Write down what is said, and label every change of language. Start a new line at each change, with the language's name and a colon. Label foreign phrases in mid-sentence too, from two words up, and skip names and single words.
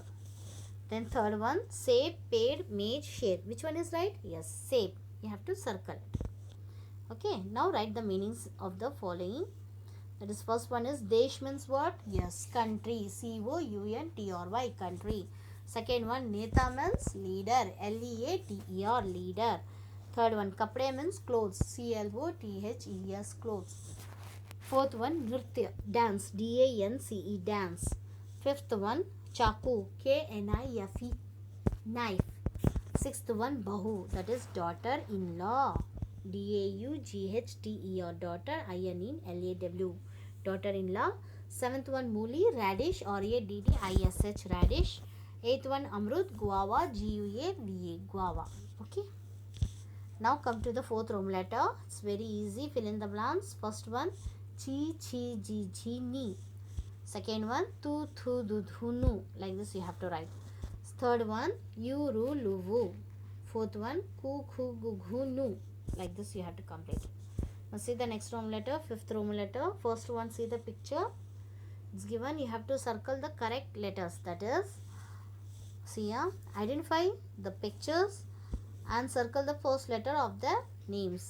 English: Then third one, save, paid, made, share. Which one is right? Yes, save. You have to circle it. Okay, now write the meanings of the following. That is, first one is Desh means what? Yes, country. C-O-U-N-T-R-Y, country. Second one, Neta means leader. L-E-A-T-E-R, leader. Third one, Kapde means clothes. C-L-O-T-H-E-S, clothes. Fourth one, Nritya, dance. D-A-N-C-E, dance. Fifth one, Chaku. K-N-I-F-E, knife. Sixth one, Bahu, that is daughter-in-law. DAUGHTE or daughter, INLAW, daughter-in-law. Seventh one, Muli, radish, RADDISH, radish. Eighth one, Amrut, guava, GUAVA, guava. Okay. Now come to the fourth Roman letter. It's very easy. Fill in the blanks. First one,
Hindi: Chi, Chi, Ji, Ji, Ni.
English: Second one,
Hindi: Tu, Thu, Du, Thu, Nu.
English: Like this you have to write. Third one,
Hindi: Yu, Ru, Lu, Vu.
English: Fourth one,
Hindi: Ku, Khu, Gu, Ghu, Nu.
English: Like this you have to complete. Now see the next Roman letter, fifth Roman letter. First one, see the picture. It's given. You have to circle the correct letters. That is, see here, identify the pictures and circle the first letter of the names.